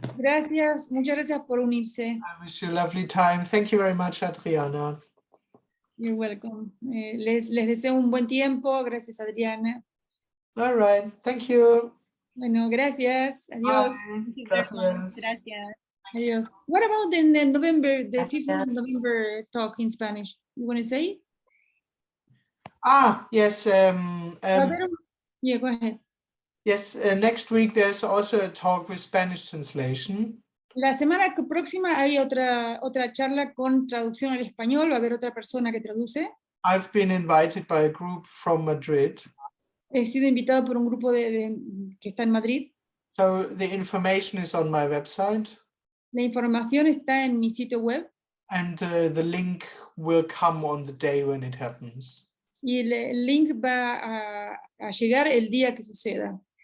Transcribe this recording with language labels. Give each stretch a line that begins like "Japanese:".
Spanish: Gracias, muchas gracias por unirse.
English: I wish you a lovely time. Thank you very much, Adriana. You're welcome.
Spanish: Les deseo un buen tiempo. Gracias, Adriana.
English: All right. Thank you.
Spanish: Bueno, gracias. Adiós.
English: Bye.
Spanish: Gracias. Gracias. Adiós.
English: What about the November, the 5th of
Spanish: Gracias.
English: November talk in Spanish? You want to say? Yes. Yeah, go ahead. Yes. Next week there's also a talk with Spanish translation.
Spanish: La semana próxima hay otra charla con traducción al español. Va a haber otra persona que traduce.
English: I've been invited by a group from Madrid.
Spanish: He sido invitado por un grupo que está en Madrid.
English: So the information is on my website.
Spanish: La información está en mi sitio web.
English: And the link will come on the day when it happens.
Spanish: Y el link va a llegar el día que suceda.